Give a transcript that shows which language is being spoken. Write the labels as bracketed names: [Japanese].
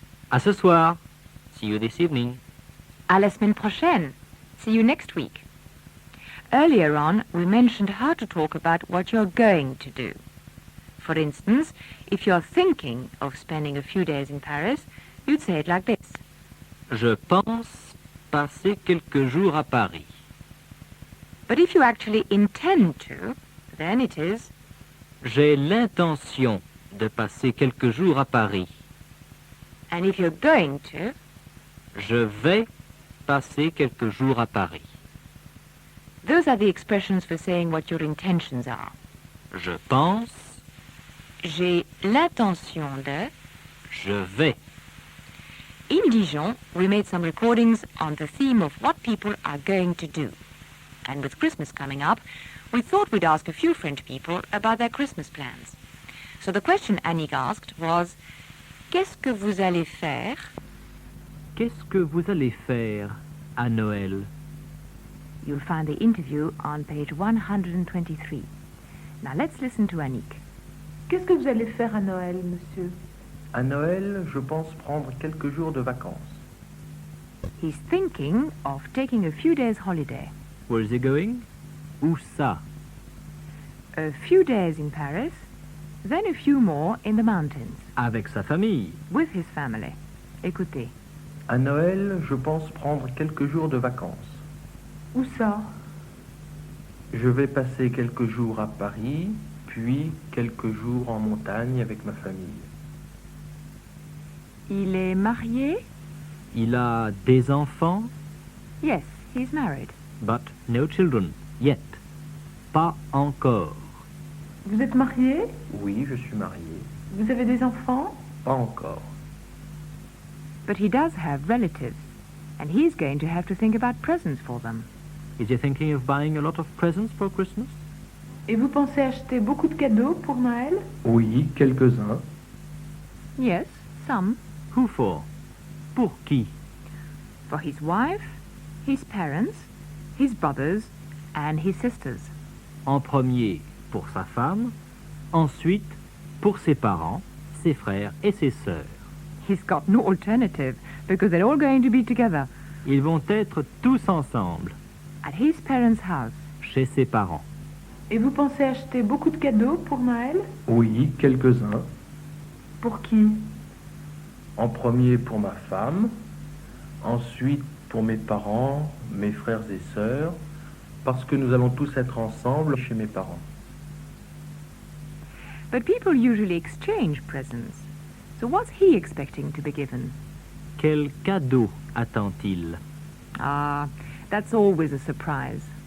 [French] À ce soir. [English] See you this evening. [French] À la semaine prochaine. [English] See you next week. Earlier on, we mentioned how to talk about what you're going to do. For instance, if you're thinking of spending a few days in Paris, you'd say it like this. [French] Je pense passer quelques jours à Paris. [English] But if you actually intend to, then it is, [French] J'ai l'intention de passer quelques jours à Paris. [English] and if you're going to, [French] Je vais passer quelques jours à Paris. [English] those are the expressions for saying what your intentions are. [French] Je pense, J'ai l'intention de. je vais. [English] In Dijon, we made some recordings on the theme of what people are going to do. And with Christmas coming up, we thought we'd ask a few French people about their Christmas plans. So the question Annick asked was, [French] qu'est-ce que vous allez faire? Qu'est-ce que vous allez faire à Noël? [English] You'll find the interview on page 123. Now let's listen to Annick. [French] Qu'est-ce que vous allez faire à Noël, monsieur? À Noël, je pense prendre quelques jours de vacances. [English] He's thinking of taking a few days holiday. Where is he going? [French] Où ça? [English] A few days in Paris, then a few more in the mountains, [French] Avec sa famille. [English] with his family. [French] Écoutez. À Noël, je pense prendre quelques jours de vacances. Où ça? Je vais passer quelques jours à Paris, puis quelques jours en montagne avec ma famille. Il est marié? Il a des enfants, [English] Yes, he's married. but no children, yet. [French] Pas encore. Vous êtes marié? Oui, je suis marié. Vous avez des enfants? Pas encore. [English] But he does have relatives, and he's going to have to think about presents for them. Is he thinking of buying a lot of presents for Christmas? [French] Et vous pensez acheter beaucoup de cadeaux pour Noël? Oui, quelques-uns. [English] Yes, some. Who for? [French] Pour qui? [English] For his wife, his parents, his brothers, and his sisters. [French] En premier, pour sa femme. Ensuite, pour ses parents, ses frères et ses sœurs. [English] He's got no alternative, because they're all going to be together [French] Ils vont être tous ensemble, [English] at his parents' house. [French] chez ses parents. Et vous pensez acheter beaucoup de cadeaux pour Noël? Oui, quelques-uns. Pour qui? En premier pour ma femme, ensuite pour mes parents, mes frères et sœurs, parce que nous allons tous être ensemble chez mes parents. [English] But people usually exchange presents. So what's he expecting to be given? [French] Quel cadeau attend-il? [English] Ah, that's always a surprise.